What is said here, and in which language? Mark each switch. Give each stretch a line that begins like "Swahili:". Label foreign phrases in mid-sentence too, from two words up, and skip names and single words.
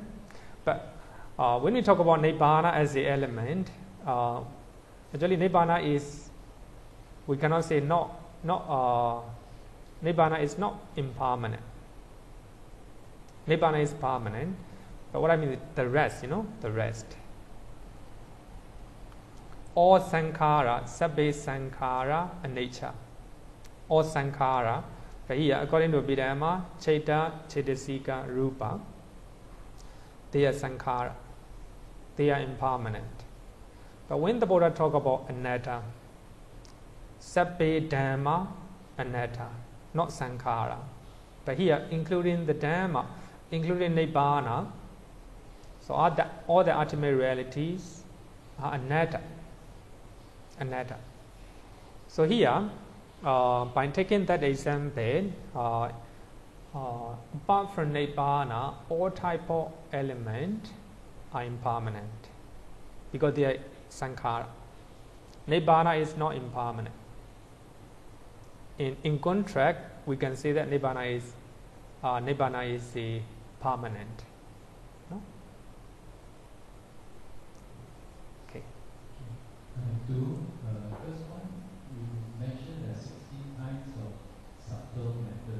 English: But when we talk about Nibbana as the element, actually Nibbana is, we cannot say Nibbana is not impermanent. Nibbana is permanent, but what I mean is the rest, the rest.
Pali: All sankhara, sabbe sankhara, anicca.
English: All sankhara, but here, according to Abhidhamma, Cheta, Chetasika, Rupa, they are sankhara. They are impermanent. But when the Buddha talk about anatta,
Pali: sabbe dhamma, anatta,
English: not sankhara. But here, including the dhamma, including Nibbana, so all the ultimate realities are anatta. Anatta. So here, by taking that example, apart from Nibbana, all type of element are impermanent because they are sankhara. Nibbana is not impermanent. In contrast, we can say that Nibbana is permanent. No? Okay. First one, you mentioned there are 16 kinds of subtle methods.